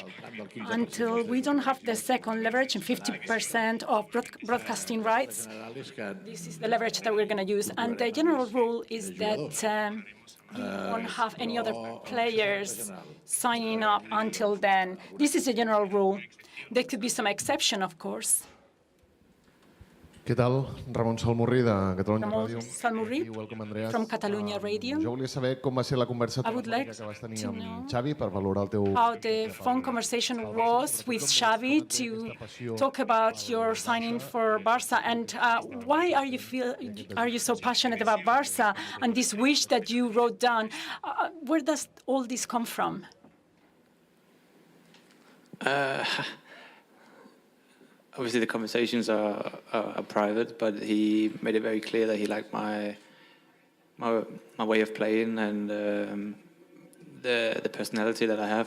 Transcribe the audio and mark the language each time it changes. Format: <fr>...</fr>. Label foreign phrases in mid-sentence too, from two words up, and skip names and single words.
<en>Until we don't have the second leverage and 50% of broadcasting rights, this is the leverage that we're going to use. And the general rule is that you won't have any other players signing up until then. This is the general rule. There could be some exception, of course.</en> <ca>Què tal? Ramon Salmurri, de Catalunya Ràdio. Salmurri,</ca> <en>welcome, Andreas. from Catalunya Radio.</en> <ca>Jo volia saber com va ser la conversa que vas tenir amb Xavi per valorar el teu...</ca> <en>How the phone conversation was with Xavi to talk about your signing for Barca, and why are you so passionate about Barca and this wish that you wrote down? Where does all this come from? Obviously, the conversations are private, but he made it very clear that he liked my way of playing and the personality that I have.</en>